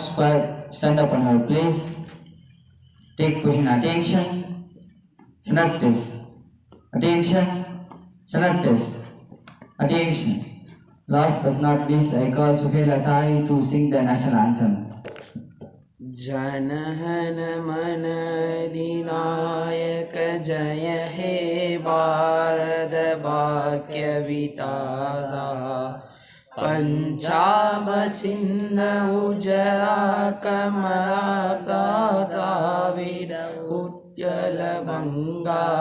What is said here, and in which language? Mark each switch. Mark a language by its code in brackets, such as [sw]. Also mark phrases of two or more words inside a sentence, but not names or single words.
[en] Square, stand up on your place. Take position, attention. Select this. Attention. Select this. Attention. Last but not least, I call Suhail Atai to sing the national anthem. [bn] জনহন মন অধিনায়ক জয় হে ভারত ভাগ্য বিধাতা পাঞ্জাব সিন্ধ গুজরাট মারাঠা দ্রাবিড় উৎকল বঙ্গ